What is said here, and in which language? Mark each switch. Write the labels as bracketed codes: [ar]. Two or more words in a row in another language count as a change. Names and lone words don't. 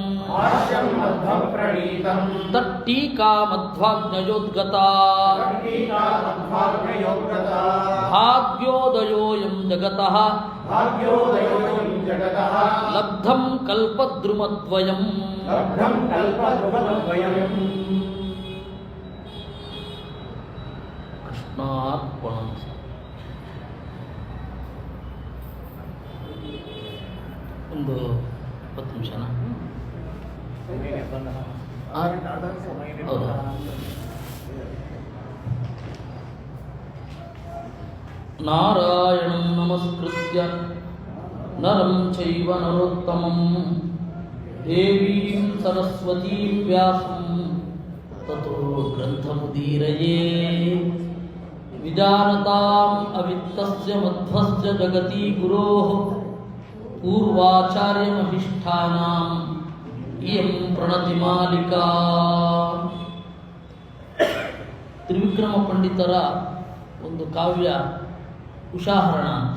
[sa] ತಟ್ಟೀಕಾ ಮಧ್ವಾಜ್ಞಯೋದ್ಗತಾ ಭಾಗ್ಯೋದಯೋಯಂ ಜಗತಃ ಲಬ್ಧಂ ಕಲ್ಪದ್ರುಮದ್ವಯಂ ಕೃಷ್ಣಾರ್ಪಣಮಸ್ತು. [kn] ಒಂದು 10 ನಿಮಿಷನಾ? ಹೌದಾ? [sa] ನಾರಾಯಣಂ ನಮಸ್ಕೃತ್ಯ ನರಂ ಚೈವ ನರೋತ್ತಮಂ ದೇವೀಂ ಸರಸ್ವತೀಂ ವ್ಯಾಸಂ ತತೋ ಗ್ರಂಥಮುದೀರಯೇ ವಿಜಾನತಾಂ ಅವಿತ್ತಸ್ಯ ಮಧ್ವಸ್ಯ ಜಗತಿ ಗುರೋಃ ಪೂರ್ವಾಚಾರ್ಯಮಹಿಷ್ಠಾನಾಂ ಇಯಂ ಪ್ರಣತಿಮಾಲಿಕಾ. [kn] ತ್ರಿವಿಕ್ರಮ ಪಂಡಿತರ ಒಂದು ಕಾವ್ಯ ಉಷಾಹರಣ ಅಂತ.